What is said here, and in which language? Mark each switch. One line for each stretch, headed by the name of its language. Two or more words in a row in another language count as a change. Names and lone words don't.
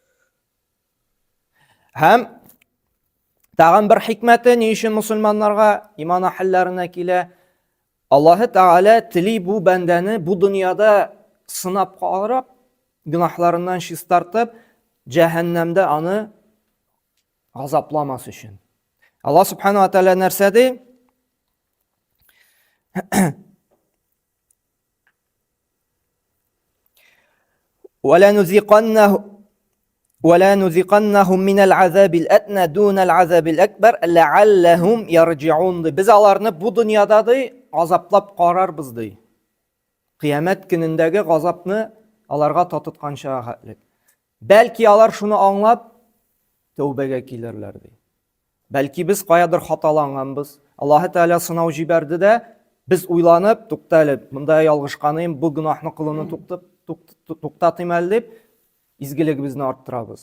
Tatar: Һәм тагын бер хикмәте, ни өчен мусульманнарга иман әһелләренә килә? Аллаһ Тәгалә тели бу бәндәне бу дөньяда сынап карап, гөнаһларыннан чистартып, җәһәннәмдә аны газапламас өчен. Аллаһ
Arabic: سبحانه وتعالى
Tatar: нәрсә ди?
Arabic: ولا نذيقنهم من العذاب الأدنى دون العذاب الأكبر لعلهم يرجعون.
Tatar: Biz аларны бу дөньяда газаплап карарбыз ди. Кыямәт көнендәге газапны аларга татытканча хәтлек. Бәлки алар шуны аңлап тәүбәгә килерләр ди. Бәлки без каядыр хаталанганбыз. Аллаһ Тәгалә сынау җибәрде дә, без уйланып, тукталып, монда ялгышканым, бу гөнаһны кылуны туктатыйм әле дип, изгелегебезне арттырабыз.